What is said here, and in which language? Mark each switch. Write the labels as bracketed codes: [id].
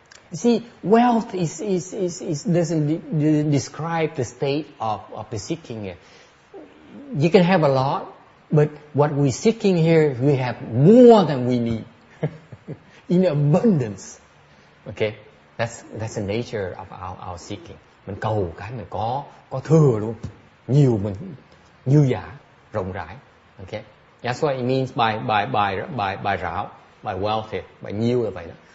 [en] You see, wealth doesn't describe the state of the seeking here. You can have a lot, but what we're seeking here, we have more than we need. In abundance. Okay? That's the nature of our seeking. [vi] Mình cầu cái mình có thừa luôn. Nhiều mình dư dả, rộng rãi. [en] Okay? That's what it means by rao, by wealth here, by [vi] nhiều là vậy đó.